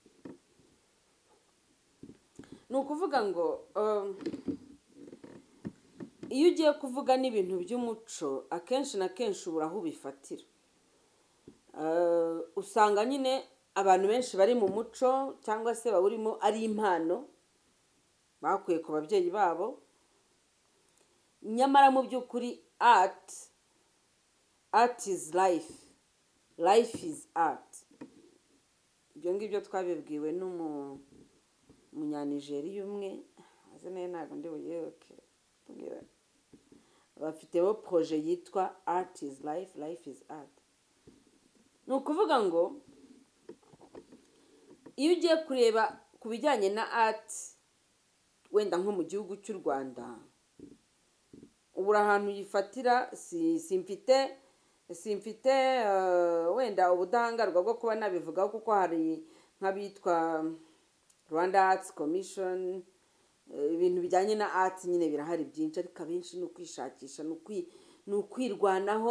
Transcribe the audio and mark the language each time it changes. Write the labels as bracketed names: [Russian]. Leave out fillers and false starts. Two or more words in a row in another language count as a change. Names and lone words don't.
[Kinyarwanda] Ni ukuvuga ngo iyo ugiye kuvuga n'ibintu by'umuco akenshi na kenshi ubura aho ubifatira. Usanga nyine abantu benshi bari mu muco cyangwa se bawurimo ari impano bakuye ku babyeyi babo, nyamara mu by'ukuri [English] art is life, life is art. [Kinyarwanda] Ibyo ngibyo twabibwiwe n'umunyanigeriya umwe, azina ye ntabwo ndi buyibuke, bafiteho proje yitwa [English] art is life, life is art. [Kinyarwanda] Ni ukuvuga ngo iyo ugiye kureba ku bijyanye na art wenda nko mu gihugu cy'u Rwanda, ubura ahantu yifatira. simfite wenda ubudahangarwa bwo kuba nabivugaho, kuko hari nk'abitwa Rwanda Arts Commission, ibintu bijyanye na art nyine birahari byinshi, ariko abenshi ni ukwishakisha, ni ukwirwanaho.